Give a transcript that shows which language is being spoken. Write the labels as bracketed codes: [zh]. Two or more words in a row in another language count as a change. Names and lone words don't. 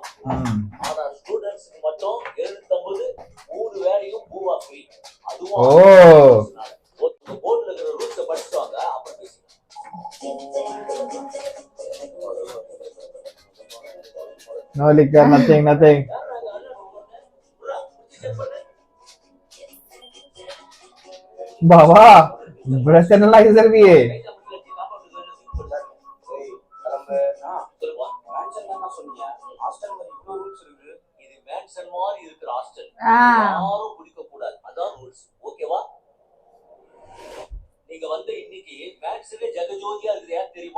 [ta] ஆனா ஸ்டூடண்ட்ஸ்க்கு மட்டும் 750 மூணு வேளையும் பூவா ஃப்ரீ. அதுவும் போர்ட்ல இருக்கிற ரூல்ஸ் படிச்சுவாங்க அப்புறம் பேசி. [en] No liquor, nothing. [hi] बाबा [en] brush analyzer [hi] भी है. [ta] யாரும் குடிக்க கூடாது. அதான் ரூல்ஸ். ஓகேவா? நீங்க வந்து இன்னைக்கு மேக்ஸ்ல ஜெகஜோதியா இருக்கிறியா தெரியுமா?